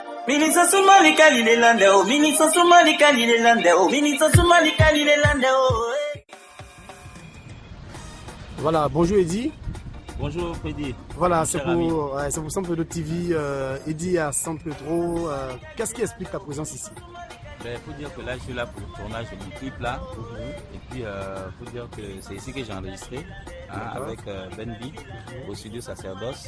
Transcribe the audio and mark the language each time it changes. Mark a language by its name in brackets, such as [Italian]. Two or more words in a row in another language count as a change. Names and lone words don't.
[French] Ministre Soumali Kalilelande, oh, Ministre Soumali Kalilelande, oh, Ministre Soumali Kalilelande, oh. Voilà, bonjour Eddy. Bonjour Freddy. Voilà, c'est pour San Pedro TV. Eddy à San Pedro. Qu'est-ce qui explique ta présence ici? Il faut dire que là, je suis là pour le tournage de mon clip là. Et puis, il faut dire que c'est ici que j'ai enregistré avec Ben B au studio Sacerdoce.